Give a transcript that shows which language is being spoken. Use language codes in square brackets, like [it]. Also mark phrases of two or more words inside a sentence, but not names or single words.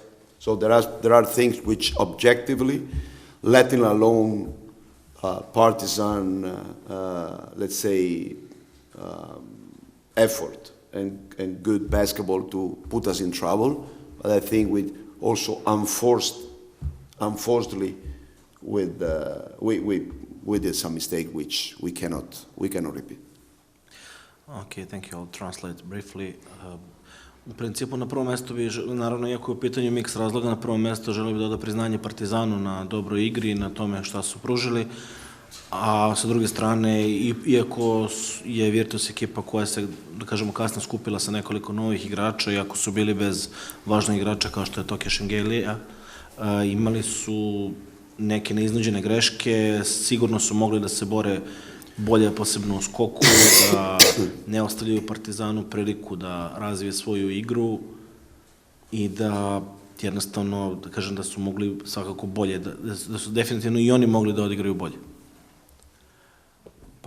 [en] So there are things which objectively, letting alone Partizan, let's say, effort and good basketball to put us in trouble. But I think we also unforcedly we did some mistake which we cannot repeat. Okay, thank you. I'll translate briefly. [sr] U principu na prvom mjestu bi, naravno, iako je u pitanju miks razloga, na prvom mjestu želio bi da oda priznanje Partizanu na dobroj igri, na tome šta su pružili, a sa druge strane, iako je Virtus ekipa koja se, da kažemo, kasno skupila sa nekoliko novih igrača, iako su bili bez važnog igrača kao što je Tokio Schengelija, imali su neke neiznuđene greške, sigurno su mogli da se bore bolje, posebno u skoku, da ne ostavljaju Partizanu priliku da razvije svoju igru i da jednostavno, da kažem, da su mogli svakako bolje, da su definitivno i oni mogli da odigraju bolje.